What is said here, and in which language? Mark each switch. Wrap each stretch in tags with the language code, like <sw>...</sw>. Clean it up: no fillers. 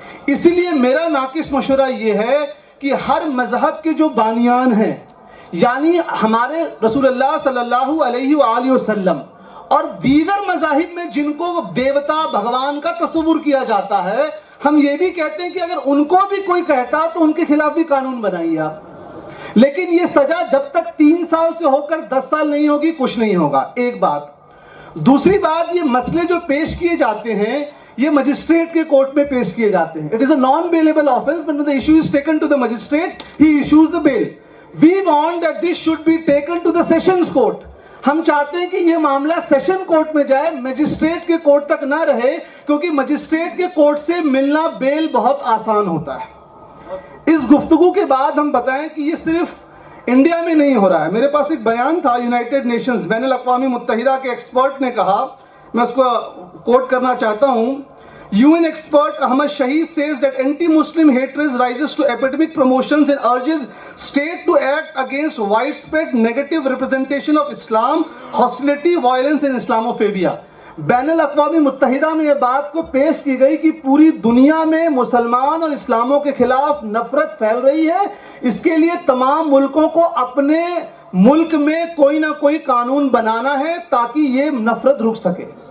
<ur>اسی لیے میرا ناقص مشورہ یہ ہے کہ ہر مذہب کے جو بانیان ہیں, یعنی ہمارے رسول اللہ صلی اللہ علیہ وآلہ وسلم اور دیگر مذاہب میں جن کو دیوتا بھگوان کا تصور کیا جاتا ہے, ہم یہ بھی کہتے ہیں کہ اگر ان کو بھی کوئی کہتا تو ان کے خلاف بھی قانون بنائیے آپ. لیکن یہ سزا جب تک 3 سال سے ہو کر 10 سال نہیں ہوگی کچھ نہیں ہوگا. ایک بات. دوسری بات, یہ مسئلے جو پیش کیے جاتے ہیں یہ مجسٹریٹ کے کورٹ میں پیش کیے جاتے ہیں.</ur> <en>It is a non-bailable offense, but when the issue is taken to the magistrate, he issues the bail. We want that this should be taken to the sessions court.</en> <ur>ہم چاہتے ہیں کہ یہ معاملہ سیشن کورٹ میں جائے, magistrate کے court تک نہ رہے, کیونکہ مجسٹریٹ کے کورٹ سے ملنا بیل بہت آسان ہوتا ہے. اس گفتگو کے بعد ہم بتائیں کہ یہ صرف انڈیا میں نہیں ہو رہا ہے. میرے پاس ایک بیان تھا یونائٹڈ نیشنز, بین الاقوامی متحدہ کے ایکسپرٹ نے کہا, میں اس کو کوٹ کرنا چاہتا ہوں.</ur> <en>UN expert Ahmad Shahid says that anti-Muslim hatred rises to epidemic proportions and urges state to act against widespread negative representation of Islam, hostility, violence and Islamophobia.</en> <ur>بین الاقوامی متحدہ میں یہ بات کو پیش کی گئی کہ پوری دنیا میں مسلمان اور اسلاموں کے خلاف نفرت پھیل رہی ہے. اس کے لیے تمام ملکوں کو اپنے ملک میں کوئی نہ کوئی قانون بنانا ہے تاکہ یہ نفرت رک سکے.</ur>